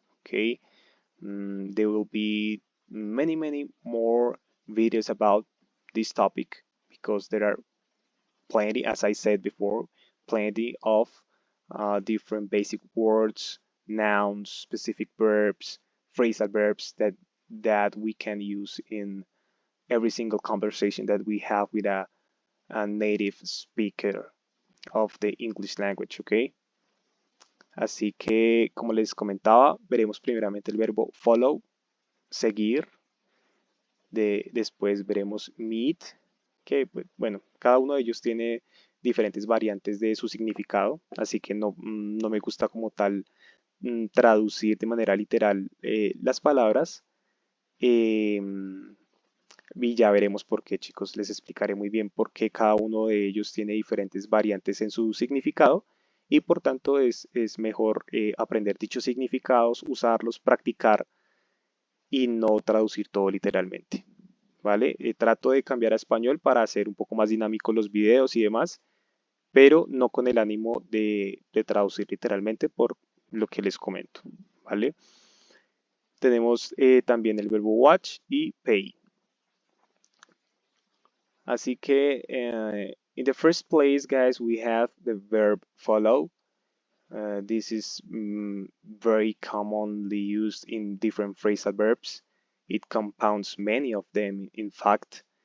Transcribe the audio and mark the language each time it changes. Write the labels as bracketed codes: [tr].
[en] Okay, there will be many more videos about this topic because there are plenty, as I said before, plenty of different basic words, nouns, specific verbs, phrasal verbs that we can use in every single conversation that we have with a native speaker of the English language, ¿ok? [es] Así que, como les comentaba, veremos primeramente el verbo follow, seguir, después veremos meet, que, pues, bueno, cada uno de ellos tiene diferentes variantes de su significado, así que no me gusta como tal traducir de manera literal las palabras. Y ya veremos por qué, chicos. Les explicaré muy bien por qué cada uno de ellos tiene diferentes variantes en su significado y por tanto es mejor aprender dichos significados, usarlos, practicar y no traducir todo literalmente. ¿Vale? Trato de cambiar a español para hacer un poco más dinámicos los videos y demás, pero no con el ánimo de traducir literalmente por lo que les comento. ¿Vale? Tenemos también el verbo watch y pay. Así que, [en] in the first place, guys, we have the verb follow. This is very commonly used in different phrasal verbs. It compounds many of them, in fact.